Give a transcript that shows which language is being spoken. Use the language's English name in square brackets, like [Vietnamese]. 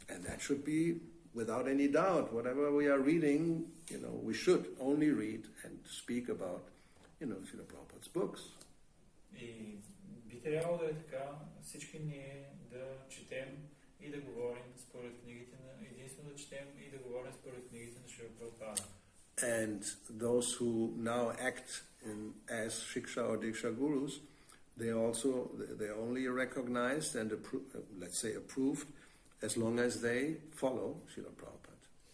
[English] And that should be without any doubt. Whatever we are reading, you know, we should only read and speak about, you know, Srila Prabhupada's books. [Bulgarian] И би трябвало да е така, всички ние да четем и да говорим според книгите на единствено да четем и да говорим според книгите на Шрила Прабхупада. [English] And those who now act as Siksa or diksa-gurus, they only recognized and let's say approved as long as they follow Srila Prabhupada.